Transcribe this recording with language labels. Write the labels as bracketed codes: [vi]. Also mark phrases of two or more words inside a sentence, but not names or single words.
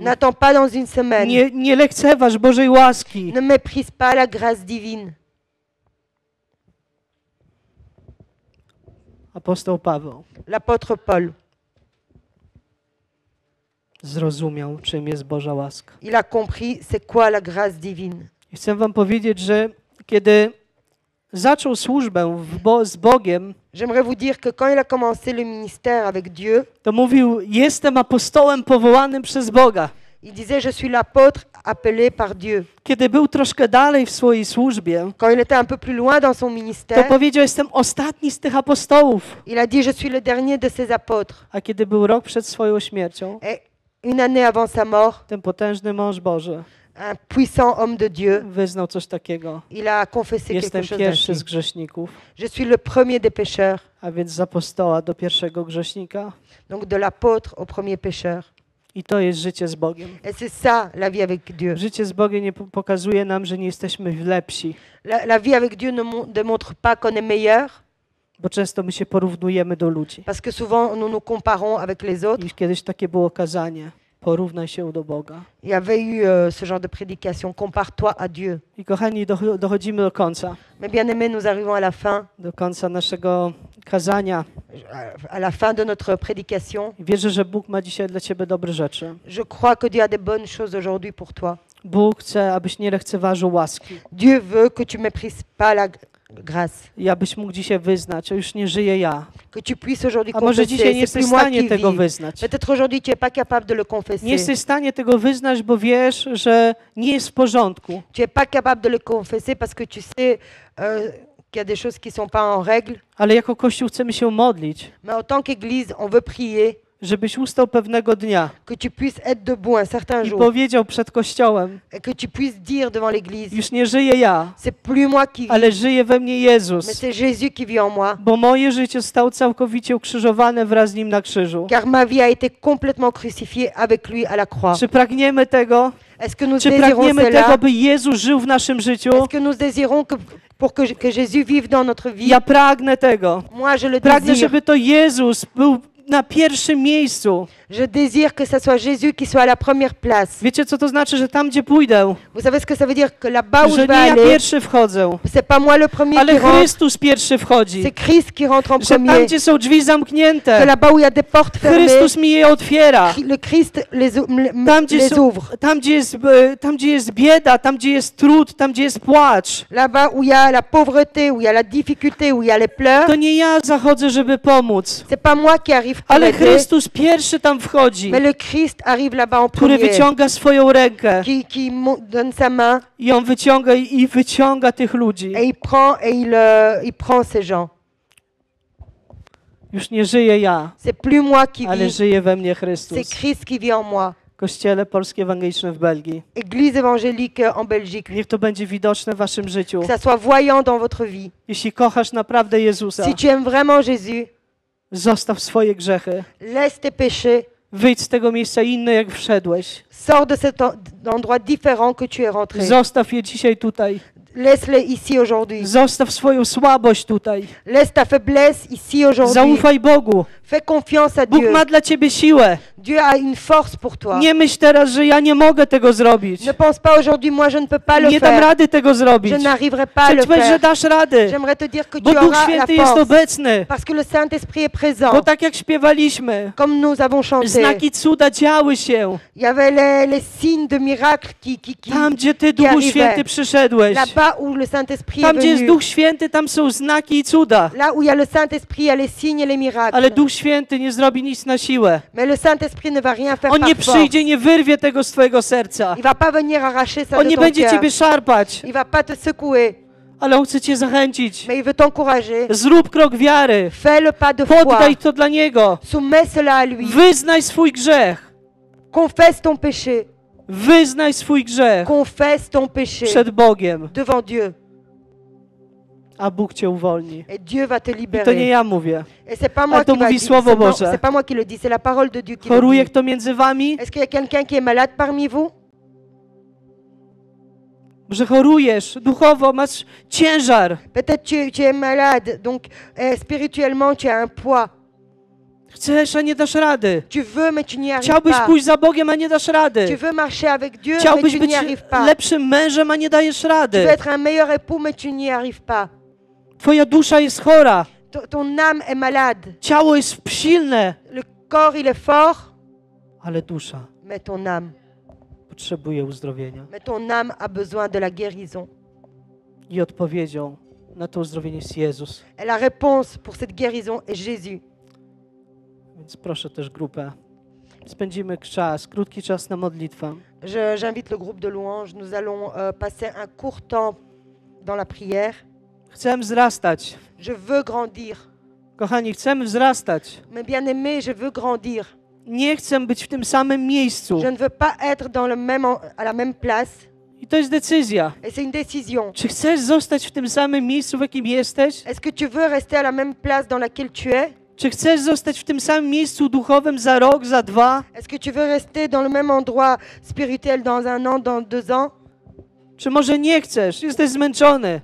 [fr] N'attends pas dans une semaine. [pl] Nie lekceważ Bożej łaski. [fr] Ne méprise pas la grâce divine. [pl] Apostoł Paweł [fr] L'apôtre Paul, [pl] zrozumiał, czym jest Boża łaska. [fr] il a compris c'est quoi la grâce divine. [pl] I chcę wam powiedzieć, że kiedy zaczął służbę z Bogiem, [fr] J'aimerais vous dire que quand il a commencé le ministère avec Dieu, [pl] to mówił, jestem apostołem powołanym przez Boga. [fr] il disait je suis l'apôtre appelé par Dieu. [pl] Kiedy był troszkę dalej w swojej służbie, [fr] Quand il était un peu plus loin dans son [pl] to [fr] ministère, [pl] powiedział, jestem ostatni z tych apostołów. [fr] il a dit je suis le dernier de ses apôtres. [pl] A kiedy był rok przed swoją śmiercią, [fr] Et une année avant sa mort, [pl] ten potężny mąż Boży [fr] un puissant homme de Dieu, [pl] wyznał coś takiego. [fr] il a confessé [pl] Jestem [fr] quelque chose [pl] pierwszy z [fr] ainsi. [pl] grzeszników, [fr] Je suis le premier des pécheurs, [pl] a więc z apostoła do pierwszego grzesznika. [fr] donc de l'apôtre au premier pécheur. [pl] I to jest życie z Bogiem. [fr] Et c'est ça la vie avec Dieu. [pl] Życie z Bogiem nie pokazuje nam, że nie jesteśmy lepsi, [fr] La vie avec Dieu ne démontre pas qu'on est meilleur, [pl] bo często my się porównujemy do ludzi. [fr] parce que souvent nous nous comparons avec les autres. [pl] I kiedyś takie było kazanie, porównaj się do Boga. [fr] Il y avait eu ce genre de prédication, compare-toi à Dieu. [pl] I kochani, dochodzimy do końca. [fr] Mais bien aimés, nous arrivons [pl] Do końca naszego kazania. [fr] à la fin de notre prédication. [pl] I wierzę, że Bóg ma dzisiaj dla ciebie dobre rzeczy. [fr] Je crois que Dieu a des bonnes choses aujourd'hui pour toi. [pl] Bóg chce, abyś nie lekceważył łaski. [fr] Dieu veut que tu méprises pas la grâce, [pl] I abyś mógł dzisiaj wyznać, że już nie żyję ja. [fr] que tu puisses aujourd'hui [pl] A może [fr] confesser. [pl] dzisiaj nie [fr] C'est [pl] jesteś [fr] plus [pl] w [fr] moi [pl] stanie [fr] qui [pl] tego [fr] vis. [pl] wyznać. [fr] Peut-être aujourd'hui tu n'es pas capable de le [pl] Nie [fr] confesser. [pl] jesteś w stanie tego wyznać, bo wiesz, że nie jest w porządku. [fr] Tu n'es pas capable de le confesser parce que tu sais qu'il y a des choses qui ne sont pas en règle. [pl] Ale jako Kościół chcemy się modlić, [fr] Mais en tant qu'Église, on veut prier [pl] żebyś ustał pewnego dnia [fr] que tu puisses être debout un certain [pl] i [fr] jour [pl] powiedział przed Kościołem, [fr] et que tu puisses dire devant l'Église, [pl] już nie żyję ja, [fr] c'est plus moi qui vis, [pl] ale żyje we mnie [fr] mais [pl] Jezus, [fr] c'est Jésus qui vit en moi. [pl] bo moje życie stało całkowicie ukrzyżowane wraz z Nim na krzyżu. [fr] Car ma vie a été complètement crucifiée avec lui à la croix. [pl] Czy pragniemy tego? [fr] Est-ce que nous [pl] Czy [fr] désirons [pl] pragniemy [fr] cela? [pl] tego, by Jezus żył w naszym życiu? [fr] Est-ce que nous désirons pour que Jésus vive dans notre vie? [pl] Ja pragnę tego. [fr] Moi, je le [pl] Pragnę, [fr] désire. [pl] żeby to Jezus był na pierwszym miejscu. [fr] Je désire que ce soit Jésus qui soit à la première place. [pl] Wiecie, co to znaczy, że tam, gdzie pójdę, [fr] Vous savez ce que ça veut dire? Que là-bas où [pl] że [fr] je [pl] nie [fr] vais [pl] ja [fr] aller, [pl] pierwszy wchodzę, [fr] c'est pas moi le premier [pl] ale [fr] qui rentre, [pl] Chrystus pierwszy wchodzi. [fr] c'est Christ qui rentre en [pl] Że tam, [fr] premier. [pl] gdzie są drzwi [fr] Que [pl] zamknięte, [fr] là-bas où il y a des portes fermées, [pl] Chrystus mi je otwiera. [fr] le Christ [pl] Tam gdzie, [fr] les ouvre. [pl] tam, gdzie jest bieda, tam, gdzie jest trud, tam, gdzie jest płacz, [fr] Là-bas où il y a la pauvreté, où il y a la difficulté, où il y a les pleurs, [pl] to nie ja zachodzę, żeby pomóc, [fr] c'est pas moi qui arrive pour [pl] ale [fr] aider, [pl] Chrystus pierwszy tam wchodzi, [fr] mais le Christ arrive là-bas en [pl] który [fr] premier, [pl] wyciąga swoją rękę [fr] qui donne sa main [pl] i on wyciąga i wyciąga tych ludzi. [fr] et il prend ces gens. [pl] Już nie żyję ja, [fr] C'est plus moi qui [pl] ale [fr] vis, [pl] żyje we mnie [fr] c'est [pl] Chrystus. [fr] Christ qui vit en moi. [pl] Kościele Polskie Ewangeliczne w Belgii. [fr] Église évangélique en Belgique, [pl] Niech to będzie widoczne w waszym życiu. [fr] que ça soit voyant dans votre vie. [pl] Jeśli kochasz naprawdę Jezusa, [fr] Si tu aimes vraiment Jésus, [pl] zostaw swoje grzechy. [fr] laisse tes péchés, [pl] Wyjdź z tego miejsca inny, jak wszedłeś. [fr] sors de cet endroit différent que tu es rentré. [pl] Zostaw je dzisiaj tutaj. [fr] Laisse-les ici aujourd'hui. [pl] Zostaw swoją słabość tutaj. [fr] Laisse ta faiblesse ici aujourd'hui. [pl] Zaufaj Bogu. [fr] Fais confiance à [pl] Bóg [fr] Dieu. [pl] ma dla ciebie siłę. [fr] Dieu a une force pour toi. [pl] Nie myśl teraz, że ja nie mogę tego zrobić. [fr] Ne pense pas aujourd'hui, moi je ne peux pas le [pl] Nie dam [fr] faire. [pl] rady tego zrobić. [fr] Je n'arriverai pas à [pl] Chcę [fr] le [pl] ci powiedzieć, że [fr] faire. [pl] dasz rady. [fr] J'aimerais te dire que [pl] Bo [fr] tu [pl] Duch [fr] auras la [pl] Święty jest [fr] force. [pl] obecny. [fr] Parce que le Saint-Esprit est présent. [pl] Bo tak jak śpiewaliśmy, [fr] Comme nous avons chanté, [pl] znaki cuda działy się. [fr] il y avait les signes de miracles qui [pl] Tam, gdzie Ty, Duchu [fr] arrivaient. [pl] Święty, przyszedłeś. [fr] Là-bas où le Saint-Esprit [pl] Tam, [fr] est [pl] gdzie jest [fr] venu. [pl] Duch Święty, tam są znaki i cuda. [fr] Là où il y a le Saint-Esprit, il y a les signes et les miracles. [pl] Ale Duch Święty nie zrobi nic na siłę. [fr] Mais le Saint-Esprit ne va rien faire [pl] On [fr] par [pl] nie [fr] force. [pl] przyjdzie, nie wyrwie tego z Twojego serca. [fr] Il va pas venir arracher ça [pl] On [fr] de [pl] nie [fr] ton [pl] będzie [fr] cœur. [pl] Ciebie szarpać, [fr] Il va pas te secouer, [pl] ale On chce Cię zachęcić. [fr] mais il veut t'encourager. [pl] Zrób krok wiary. [fr] Fais le pas de foi. [pl] Poddaj to dla Niego. [fr] Soumets cela à lui. [pl] Wyznaj swój grzech. [fr] Confesse ton péché. [pl] Wyznaj swój grzech [fr] Confesse ton péché [pl] przed Bogiem, [fr] devant Dieu. [pl] a Bóg Cię uwolni. [fr] Et Dieu va te [pl] I to nie [fr] libérer. [pl] ja mówię. [fr] Et c'est pas [pl] Ale [fr] moi [pl] to [fr] qui va [pl] mówi [fr] dire, [pl] Słowo Boże. [fr] c'est pas moi qui le dis, c'est la parole de Dieu qui le [pl] Choruje [fr] dit. [pl] kto między wami? [fr] Est-ce qu'il y a quelqu'un qui est malade parmi vous? [pl] Że chorujesz duchowo, masz ciężar. [fr] Peut-être tu es malade, donc spirituellement tu as un poids. [pl] Chcesz, a nie dasz rady. [fr] Tu veux, mais tu n'y arrives [pl] Chciałbyś [fr] pas. [pl] pójść za Bogiem, a nie dasz [fr] Tu [pl] rady. [fr] veux marcher avec Dieu, mais [pl] Chciałbyś [fr] tu [pl] być [fr] n'y arrives pas. [pl] lepszym mężem, a nie dajesz [fr] Tu veux [pl] rady. [fr] être un meilleur époux, mais tu n'y arrives pas. [pl] Twoja dusza jest chora. [fr] Ton âme est malade. [pl] Ciało jest silne, [fr] Le corps, il est fort, [pl] ale dusza [fr] mais ton âme. [pl] potrzebuje uzdrowienia. [fr] Mais ton âme a besoin de la guérison. [pl] I odpowiedzią na to uzdrowienie jest Jezus. [fr] Et la réponse pour cette guérison est Jésus. [pl] Więc proszę też grupę. Spędzimy krótki czas na modlitwę. [fr] J'invite le groupe de louanges. Nous allons passer un court temps dans la prière. [pl] Chcemy wzrastać. [fr] Je veux grandir. [pl] Kochani, chcemy wzrastać. [fr] Mes bien-aimés, je veux grandir. [pl] Nie chcę być w tym samym miejscu. [fr] Je ne veux pas être dans à la même place. [pl] I to jest decyzja. [fr] Et c'est une décision. [pl] Czy chcesz zostać w tym samym miejscu, w jakim jesteś? [fr] Est-ce que tu veux rester à la même place dans laquelle tu es? [pl] Czy chcesz zostać w tym samym miejscu duchowym za rok, za 2? [fr] Est-ce que tu veux rester dans le même endroit spirituel dans 1 an, dans 2 ans? [pl] Czy może nie chcesz? Jesteś zmęczony.